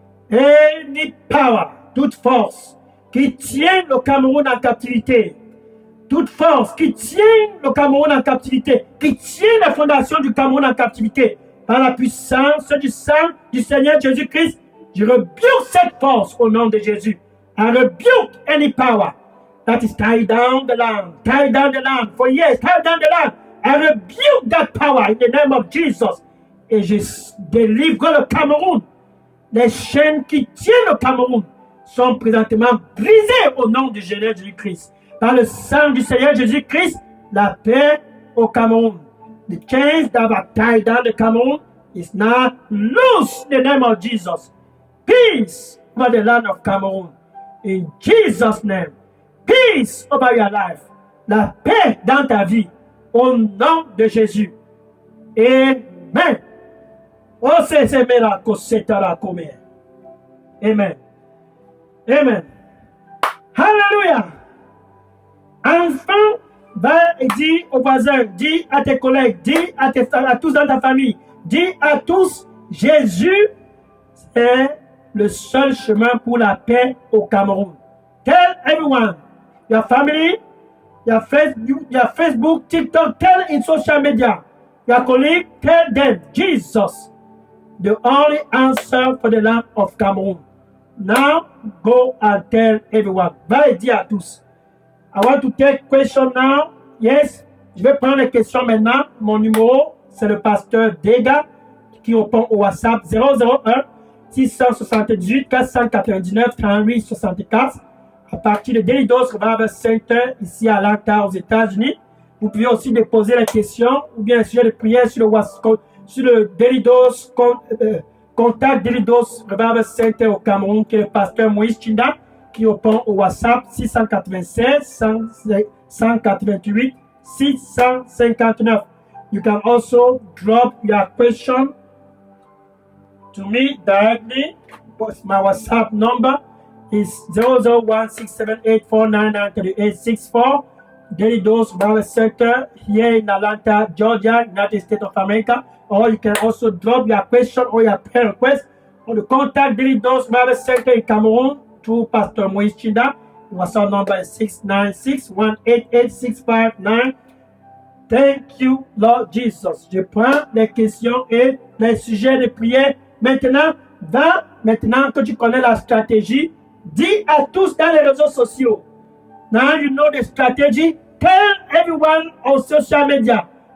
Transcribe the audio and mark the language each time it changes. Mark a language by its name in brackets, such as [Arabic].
[English] Any power, [French] toute force qui tient le Cameroun en captivité. Toute force qui tient le Cameroun en captivité. Qui tient la fondation du Cameroun en captivité. Par la puissance du sang du Seigneur Jésus-Christ, je rebuke cette force au nom de Jésus. [English] I rebuke any power that is tied down the land. Tied down the land. For years, tied down the land. I rebuke that power in the name of Jesus. [French] Et je délivre le Cameroun. Les chaînes qui tiennent le Cameroun sont présentement brisées au nom du Seigneur Jésus-Christ. Par le sang du Seigneur Jésus-Christ, la paix au Cameroun. [English] The chains that are tied down the Cameroon is now loose in the name of Jesus. Peace over the land of Cameroon. In Jesus' name. Peace over your life. [French] La paix dans ta vie. Au nom de Jésus. Amen. Oh, c'est miracle, c'est la commune. Amen. Amen. Hallelujah. Enfin, va et dis aux voisins, dis à tes collègues, dis à tous dans ta famille, dis à tous, Jésus est le seul chemin pour la paix au Cameroun. [English] Tell everyone, your family, your Facebook, TikTok, tell in social media, your colleague, tell them, Jesus, the only answer for the land of Cameroon. Now, go and tell everyone. [French] Va et dis à tous. [English] I want to take question now. [French] Yes, je vais prendre les questions maintenant. Mon numéro, c'est le pasteur Dega qui répond au WhatsApp 001 678 499 38 64 à partir de Daily Dose Revival Center ici à Atlanta aux États-Unis. Vous pouvez aussi déposer les questions ou bien sujet de prière sur le WhatsApp, sur le Daily Dose contact Daily Dose Revival Center au Cameroun qui est le pasteur Moïse Chinda qui répond au WhatsApp 696 188 659. [English] You can also drop your question to me directly. My WhatsApp number is 0016784993864. Daily Dose Bible Center here in Atlanta, Georgia, United States of America. Or you can also drop your question or your prayer request on the contact Daily Dose Bible Center in Cameroon through Pastor Moïse Chinda. WhatsApp number is 696-188-659. Thank you, Lord Jesus. [French] Je prends les questions et les sujets de prière. Maintenant que tu connais la stratégie, dis à tous dans les réseaux sociaux. [English] Now you know the strategy. Tell everyone on social media.